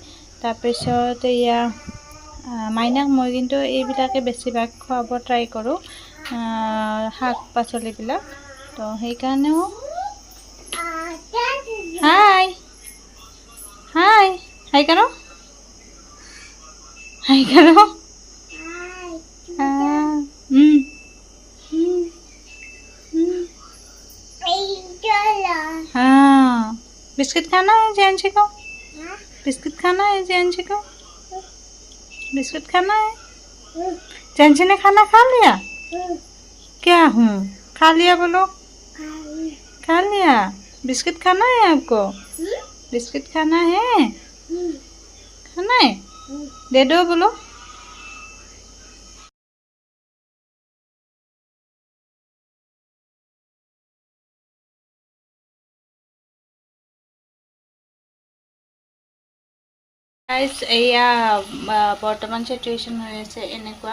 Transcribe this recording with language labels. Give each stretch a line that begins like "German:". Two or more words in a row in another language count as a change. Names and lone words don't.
Assamese: তাৰপিছত এয়া মাইনাক মই কিন্তু এইবিলাকে বেছিভাগ খুৱাব ট্ৰাই কৰোঁ, শাক পাচলিবিলাক। তো সেইকাৰণেও হাই কৰো।
Hindi: हाँ, बिस्किट खाना है जैनशी को? बिस्किट खाना है जैनशी को? बिस्किट खाना है? जैनशी ने खाना खा लिया? क्या हूँ? खा लिया बोलो। खा लिया। बिस्किट खाना है आपको? बिस्किट खाना है? खाना है? दे दो बोलो।
Assamese: গাইজ এয়া বৰ্তমান চিটুৱেশ্যন হৈ আছে এনেকুৱা।